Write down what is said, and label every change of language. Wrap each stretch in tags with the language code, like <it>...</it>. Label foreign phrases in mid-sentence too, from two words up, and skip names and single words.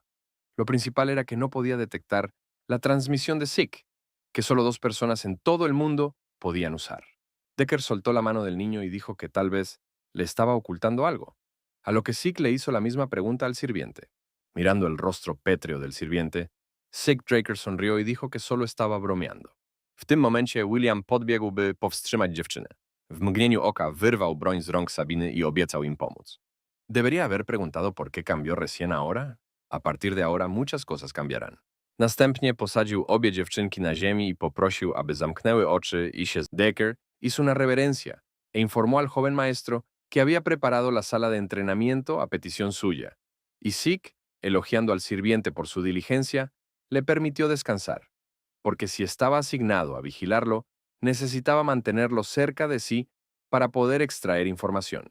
<es>Lo principal era que no podía detectar la transmisión de Zeke, que solo dos personas en todo el mundo podían usar. Decker soltó la mano del niño y dijo que tal vez le estaba ocultando algo, a lo que Zeke le hizo la misma pregunta al sirviente. Mirando el rostro pétreo del sirviente, Zeke Draker sonrió y dijo que solo estaba bromeando.</es> <pl>W tym momencie William podbiegł, by powstrzymać dziewczynę. W mgnieniu oka wyrwał broń z rąk Sabiny y obiecał im pomóc.</pl> <es>¿Debería haber preguntado por qué cambió recién ahora? A partir de ahora muchas cosas cambiarán.</es> <pl>Następnie posadził obie dziewczynki na ziemi i poprosił, aby zamknęły oczy i się</pl> <es>Decker hizo una reverencia e informó al joven maestro que había preparado la sala de entrenamiento a petición suya, y Zeke, elogiando al sirviente por su diligencia, le permitió descansar, porque si estaba asignado a vigilarlo, necesitaba mantenerlo cerca de sí para poder extraer información.</es>